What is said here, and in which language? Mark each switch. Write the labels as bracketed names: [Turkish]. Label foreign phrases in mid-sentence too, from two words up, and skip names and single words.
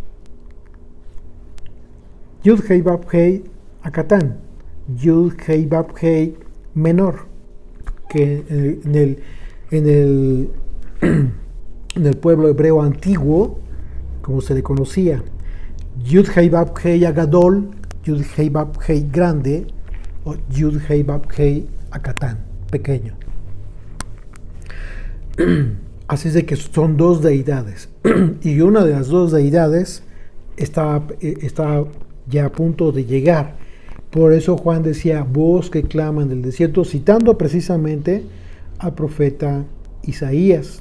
[Spanish] Yud-Hei Vav-Hei Akatán, Yud-Hei Vav-Hei menor, que en el pueblo hebreo antiguo, como se le conocía, Yud-Hei Vav-Hei Agadol, Yud-Hei Vav-Hei grande, o Yud-Hei Vav-Hei Akatán, pequeño. Así es de que son dos deidades, y una de las dos deidades está ya a punto de llegar. Por eso Juan decía, voz que clama en el desierto, citando precisamente al profeta Isaías.